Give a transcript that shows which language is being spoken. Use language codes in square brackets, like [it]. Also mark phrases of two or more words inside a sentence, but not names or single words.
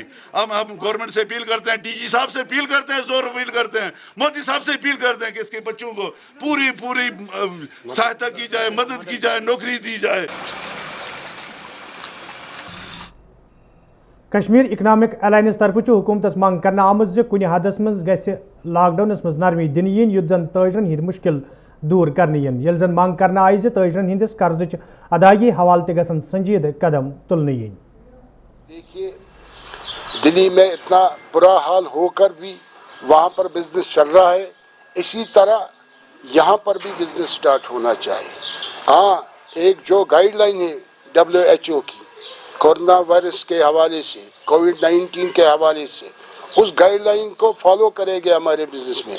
[hi] अब हम गवर्नमेंट से अपील करते हैं, डीजी साहब से अपील करते हैं, जोर अपील करते हैं, मोदी साहब से अपील करते हैं कि इसके बच्चों को पूरी सहायता की जाए, मदद की जाए, नौकरी दी जाए। [ks] कश्मीर इकनॉमिक अलायंस तरफ हुकूमत मांग करना आमद कुछ हदस मज गि लॉकडाउनस मज नरमी दिन यीन युद्ध जन ताजरन हिंद मुश्किल दूर करने यीन, यल जन मांग करना आई ताजरन हंदिस कर्ज अदायगी हवाल ते गसन संजीद कदम तुलने यीन। [hi] देखिए, दिल्ली में इतना बुरा हाल होकर भी वहाँ पर बिजनेस चल रहा है, इसी तरह यहाँ पर भी बिजनेस स्टार्ट होना चाहिए। हाँ, एक जो गाइडलाइन है WHO की कोरोना वायरस के हवाले से, कोविड-19 के हवाले से, उस गाइडलाइन को फॉलो करेंगे हमारे बिजनेसमैन।